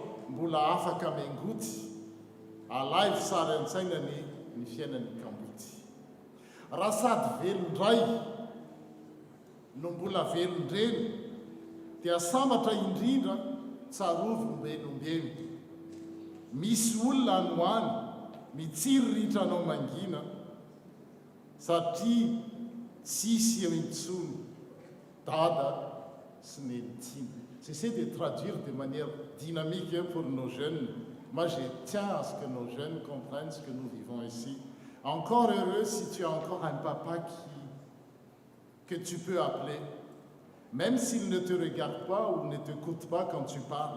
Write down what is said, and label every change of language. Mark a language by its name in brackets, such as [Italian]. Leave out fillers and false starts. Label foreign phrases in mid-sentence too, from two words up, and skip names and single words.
[Malagasy] mbola afaka miangoty alay fisary an-tsainany ny fiainany kamboty raha sady velondray no mbola velondreny dia sambatra indrindra tsarovombenombeny misy olona anoany mitsiriritra anao mangina satria tsisy eo intsony dada sy nenitiny. [French] J'essaie de traduire de manière dynamique pour nos jeunes. Moi, je tiens à ce que nos jeunes comprennent ce que nous vivons ici. Encore heureux si tu as encore un papa que tu peux appeler, même s'il ne te regarde pas ou ne t'écoute pas quand tu parles.